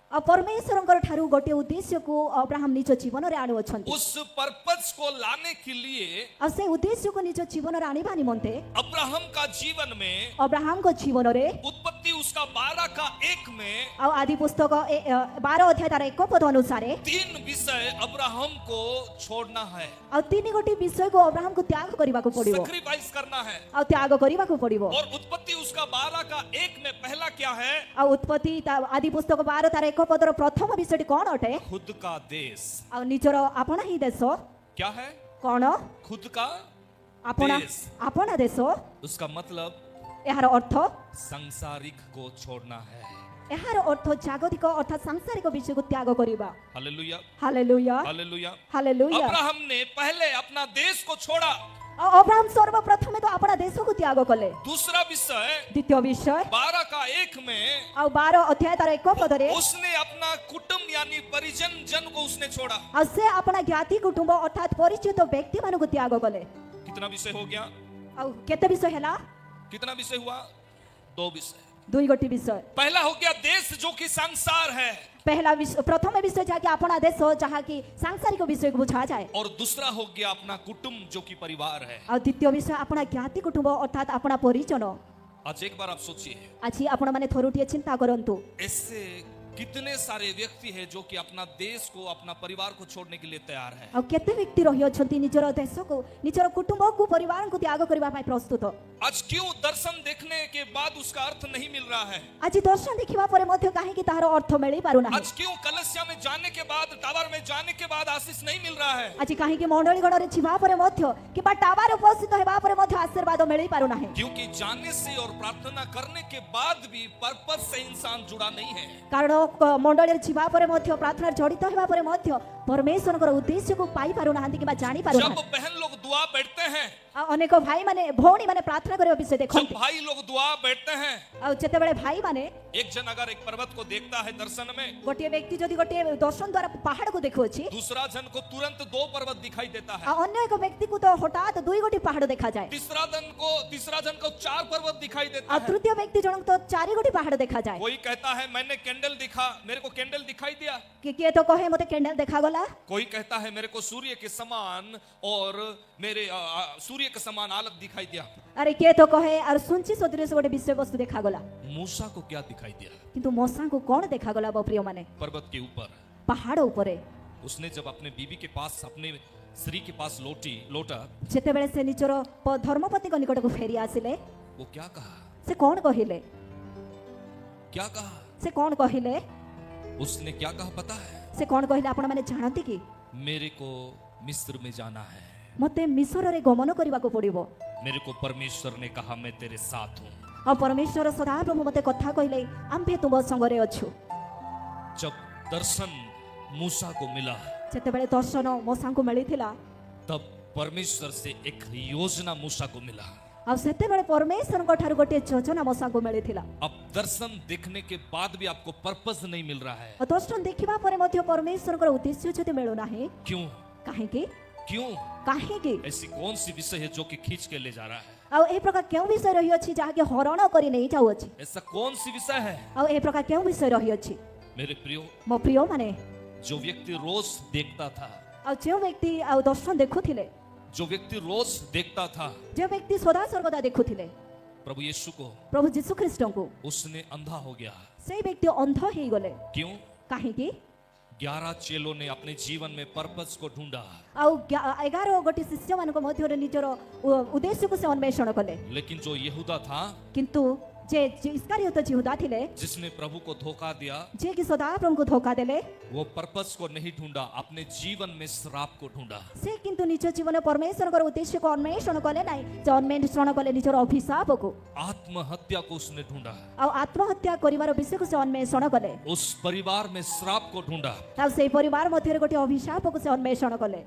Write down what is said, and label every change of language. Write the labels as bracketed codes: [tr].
[or] ଆଉ ପରମେଶ୍ୱରଙ୍କର ଠାରୁ ଗୋଟିଏ ଉଦ୍ଦେଶ୍ୟକୁ ଅବ୍ରାହମ ନିଜ ଜୀବନରେ ଆଣୁଅଛନ୍ତି। [hi] उस पर्पस को लाने के लिए [or] ଆଉ ସେ ଉଦ୍ଦେଶ୍ୟକୁ ନିଜ ଜୀବନରେ ଆଣିବା ନିମନ୍ତେ [hi] अब्राहम का जीवन में [or] ଅବ୍ରାହମଙ୍କ ଜୀବନରେ [hi] उत्पत्ति उसका 12 का 1 में [or] ଆଉ ଆଦି ପୁସ୍ତକ 12 ଅଧ୍ୟାୟ ତାର ଏକ ପଦ ଅନୁସାରେ [hi] 3 विषय अब्राहम को छोड़ना है, [or] ଆଉ ତିନି ଗୋଟି ବିଷୟକୁ ଅବ୍ରାହମକୁ ତ୍ୟାଗ କରିବାକୁ ପଡିବ, [hi] सैक्रिफाइस करना है। [or] ଆଉ ତ୍ୟାଗ କରିବାକୁ ପଡିବ। [hi] और उत्पत्ति उसका 12 का 1 में पहला क्या है? [or] ଆଉ ଉତ୍ପତ୍ତି ଆଦି ପୁସ୍ତକ 12 ତାର ଏକ ପଦର ପ୍ରଥମ ବିଷୟଟି କ'ଣ ଅଟେ? [hi] खुद का देश। [or] ଆଉ ନିଜର ଆପଣା ହିଁ ଦେଶ। [hi] क्या है? [or] କ'ଣ? [hi] खुद का [or] ଆପଣା [hi] ଦେଶ। [or] ଆପଣା ଦେଶ। [hi] उसका मतलब [or] ଏହାର ଅର୍ଥ [hi] सांसारिक को छोड़ना है। [or] ଏହାର ଅର୍ଥ ଜାଗତିକ ଅର୍ଥାତ ସାଂସାରିକ ବିଷୟକୁ ତ୍ୟାଗ କରିବା। [hi] Hallelujah, [or] hallelujah, [hi] hallelujah. [or] Hallelujah. [hi] Abraham ने पहले अपना देश को छोड़ा। [or] ଆଉ ଅବ୍ରାହମ ସର୍ବପ୍ରଥମେ ତ ଆପଣା ଦେଶକୁ ତ୍ୟାଗ କଲେ। [hi] दूसरा विषय [or] ଦ୍ୱିତୀୟ ବିଷୟ [hi] 12 का 1 में [or] ଆଉ 12 ଅଧ୍ୟାୟ ତାର ଏକ ପଦରେ [hi] उसने अपना कुटुंब यानी परिजन जन को उसने छोड़ा। [or] ଆଉ ସେ ଆପଣା ଜ୍ଞାତି କୁଟୁମ୍ବ ଅର୍ଥାତ ପରିଚିତ ବ୍ୟକ୍ତିମାନଙ୍କୁ ତ୍ୟାଗ କଲେ। [hi] कितना विषय हो गया? [or] ଆଉ କେତେ ବିଷୟ ହେଲା? [hi] कितना विषय हुआ? 2 विषय। [or] ଦୁଇ ଗୋଟି ବିଷୟ। [hi] पहला हो गया देश जो कि संसार है, [or] ପହଲା ବିଷୟ ପ୍ରଥମ ବିଷୟ ଯାହାକି ଆପଣା ଦେଶ ଯାହାକି ସାଂସାରିକ ବିଷୟକୁ ବୁଝାଯାଏ। [hi] और दूसरा हो गया अपना कुटुंब जो कि परिवार है। [or] ଆଉ ଦ୍ୱିତୀୟ ବିଷୟ ଆପଣା ଜ୍ଞାତି କୁଟୁମ୍ବ ଅର୍ଥାତ ଆପଣା ପରିଜନ। [hi] आज एक बार आप सोचिए, [or] ଆଜି ଆପଣମାନେ ଥରୁଟିଏ ଚିନ୍ତା କରନ୍ତୁ, [hi] ऐसे कितने सारे व्यक्ति हैं जो कि अपना देश को अपना परिवार को छोड़ने के लिए तैयार है। [or] ଆଉ କେତେ ବ୍ୟକ୍ତି ରହିଅଛନ୍ତି ନିଜର ଦେଶକୁ ନିଜର କୁଟୁମ୍ବକୁ ପରିବାରକୁ ତ୍ୟାଗ କରିବା ପାଇଁ ପ୍ରସ୍ତୁତ। [hi] आज क्यों दर्शन देखने के बाद उसका अर्थ नहीं मिल रहा है? [or] ଆଜି ଦର୍ଶନ ଦେଖିବା ପରେ ମଧ୍ୟ କାହିଁକି ତାହାର ଅର୍ଥ ମିଳି ପାରୁନାହିଁ? [hi] आज क्यों कलसिया में जाने के बाद, टावर में जाने के बाद आशीष नहीं मिल रहा है? [or] ଆଜି କାହିଁକି ମଣ୍ଡଳୀ ଗଣରେ ଯିବା ପରେ ମଧ୍ୟ କିମ୍ବା ଟାୱାର ଉପସ୍ଥିତ ହେବା ପରେ ମଧ୍ୟ ଆଶୀର୍ବାଦ ମିଳି ପାରୁନାହିଁ? [hi] क्योंकि जाने से और प्रार्थना करने के बाद भी पर्पस से इंसान जुड़ा नहीं है। [or] କାରଣ ମଣ୍ଡଳୀରେ ଯିବା ପରେ ମଧ୍ୟ ପ୍ରାର୍ଥନାରେ ଜଡ଼ିତ ହେବା ପରେ ମଧ୍ୟ ପରମେଶ୍ୱରଙ୍କର ଉଦ୍ଦେଶ୍ୟକୁ ପାଇ ପାରୁନାହାନ୍ତି କିମ୍ବା ଜାଣି [hi] जब [or] ପାରୁନାହାନ୍ତି। [hi] बहन लोग दुआ बैठते हैं, [or] ଆଉ ଅନେକ ଭାଇମାନେ ଭଉଣୀମାନେ ପ୍ରାର୍ଥନା କରିବା ବିଷୟ [hi] जब [or] ଦେଖନ୍ତି। [hi] भाई लोग दुआ बैठते हैं, [or] ଆଉ ଯେତେବେଳେ ଭାଇମାନେ [hi] एक जन अगर एक पर्वत को देखता है दर्शन में, [or] ଗୋଟିଏ ବ୍ୟକ୍ତି ଯଦି ଗୋଟିଏ ଦର୍ଶନ ଦ୍ୱାରା ପାହାଡ଼କୁ ଦେଖୁଅଛି, [hi] दूसरा जन को तुरंत 2 पर्वत दिखाई देता है, [or] ଆଉ ଅନ୍ୟ ଏକ ବ୍ୟକ୍ତିକୁ ତ ହଠାତ୍ ଦୁଇ ଗୋଟି ପାହାଡ଼ ଦେଖାଯାଏ, [hi] तीसरा जन को 4 पर्वत दिखाई देता [or] ଆଉ [hi] है। [or] ତୃତୀୟ ବ୍ୟକ୍ତି ଜଣଙ୍କୁ ତ ଚାରି ଗୋଟି ପାହାଡ଼ ଦେଖାଯାଏ। [hi] कोई कहता है मैंने कैंडल दिखा, मेरे को कैंडल दिखाई दिया। [or] କିଏ ତ କହେ ମୋତେ କ୍ୟାଣ୍ଡେଲ ଦେଖାଗଲା। ଦେଖାଗଲା। [hi] कोई कहता है मेरे को सूर्य के समान और मेरे सूर्य के समान आलक दिखाई दिया। [or] ଆରେ କିଏ ତ କହେ ଆର ସୁଞ୍ଚି ସଦୃଶ ଗୋଟେ ବିଷୟବସ୍ତୁ ଦେଖାଗଲା। [hi] मूसा को क्या दिखाई दिया? [or] କିନ୍ତୁ ମଶାଙ୍କୁ କଣ ଦେଖାଗଲା ମୋ ପ୍ରିୟମାନେ? [hi] पर्वत के ऊपर [or] ପାହାଡ଼ ଉପରେ [hi] उसने जब अपने बीवी के पास, अपने स्त्री के पास लौटा, [or] ଯେତେବେଳେ ସେ ନିଜର ଧର୍ମପତିଙ୍କ ନିକଟକୁ ଫେରି ଆସିଲେ [hi] वो क्या कहा? [or] ସେ କଣ କହିଲେ? [hi] क्या कहा? [or] ସେ କଣ କହିଲେ? [hi] उसने क्या कहा पता है? [or] ସେ କଣ କହିଲେ ଆପଣମାନେ ଜାଣନ୍ତି କି? [hi] मेरे को मिस्र में जाना है, [or] ମୋତେ ମିଶରରେ ଗମନ କରିବାକୁ ପଡ଼ିବ। [hi] मेरे को परमेश्वर ने कहा मैं तेरे साथ हूँ। [or] ଆଉ ପରମେଶ୍ୱର ସଦାପ୍ରଭୁ ମୋତେ କଥା କହିଲେ ଆମ୍ଭେ ତୁମ ସଙ୍ଗରେ ଅଛୁ। [hi] जब दर्शन मूसा को मिला, [or] ଯେତେବେଳେ ଦର୍ଶନ ମଶାଙ୍କୁ ମିଳିଥିଲା [hi] तब परमेश्वर से एक योजना मूसा को मिला। [or] ଆଉ ସେତେବେଳେ ପରମେଶ୍ୱରଙ୍କ ଠାରୁ ଗୋଟିଏ ଯୋଜନା ମଶାଙ୍କୁ ମିଳିଥିଲା। [hi] अब दर्शन देखने के बाद भी आपको पर्पस नहीं मिल रहा है, [or] ଆଉ ଦର୍ଶନ ଦେଖିବା ପରେ ମଧ୍ୟ ପରମେଶ୍ୱରଙ୍କର ଉଦ୍ଦେଶ୍ୟ ଯଦି ମିଳୁନାହିଁ [hi] क्यों? [or] କାହିଁକି? [hi] क्यों? [or] କାହିଁକି? [hi] ऐसी कौन सी विषय है जो कि खींच के ले जा रहा है? [or] ଆଉ ଏ ପ୍ରକାର କେଉଁ ବିଷୟ ରହିଅଛି ଯାହାକି ହରଣ କରି ନେଇ ଯାଉଅଛି? [hi] ऐसा कौन सी विषय है? [or] ଆଉ ଏ ପ୍ରକାର କେଉଁ ବିଷୟ ରହିଅଛି? [hi] मेरे प्रियो, [or] ମୋ ପ୍ରିୟମାନେ, [hi] जो व्यक्ति रोज देखता था, [or] ଆଉ ଯେଉଁ ବ୍ୟକ୍ତି ଆଉ ଦର୍ଶନ ଦେଖୁଥିଲେ, [hi] जो व्यक्ति रोज देखता था [or] ଯେଉଁ ବ୍ୟକ୍ତି ସଦା ସର୍ବଦା ଦେଖୁଥିଲେ [hi] प्रभु यीशु को, [or] ପ୍ରଭୁ ଯୀଶୁ ଖ୍ରୀଷ୍ଟଙ୍କୁ, [hi] उसने अंधा हो गया। [or] ସେଇ ବ୍ୟକ୍ତି ଅନ୍ଧ ହେଇଗଲେ। [hi] क्यों? [or] କାହିଁକି? [hi] 11 चेलों ने अपने जीवन में पर्पस को ढूंढा, [or] ଆଉ 11 ଗୋଟି ଶିଷ୍ୟମାନଙ୍କ ମଧ୍ୟରେ ନିଜର ଉଦ୍ଦେଶ୍ୟକୁ ସେ ଅନ୍ୱେଷଣ କଲେ। [hi] लेकिन जो यहूदा था, [or] କିନ୍ତୁ ଯେ ଇସ୍କାରିୟତ ଯିହୁଦା ଥିଲେ, [hi] जिसने प्रभु को धोखा दिया, [or] ଯିଏକି ସଦାପ୍ରଭୁଙ୍କୁ ଧୋକା ଦେଲେ, [hi] वो पर्पस को नहीं ढूंढा, अपने जीवन में श्राप को ढूंढा। [or] ସେ କିନ୍ତୁ ନିଜ ଜୀବନ ପରମେଶ୍ୱରଙ୍କର ଉଦ୍ଦେଶ୍ୟକୁ ଅନ୍ୱେଷଣ କଲେ ନାହିଁ, ସେ ଅନ୍ୱେଷଣ କଲେ ନିଜର ଅଭିଶାପକୁ। [hi] आत्महत्या को उसने ढूंढा, [or] ଆଉ ଆତ୍ମହତ୍ୟା କରିବାର ବିଷୟକୁ ସେ ଅନ୍ୱେଷଣ କଲେ। [hi] उस परिवार में श्राप को ढूंढा। [or] ଆଉ ସେଇ ପରିବାର ମଧ୍ୟରେ ଗୋଟିଏ ଅଭିଶାପକୁ ସେ ଅନ୍ୱେଷଣ କଲେ।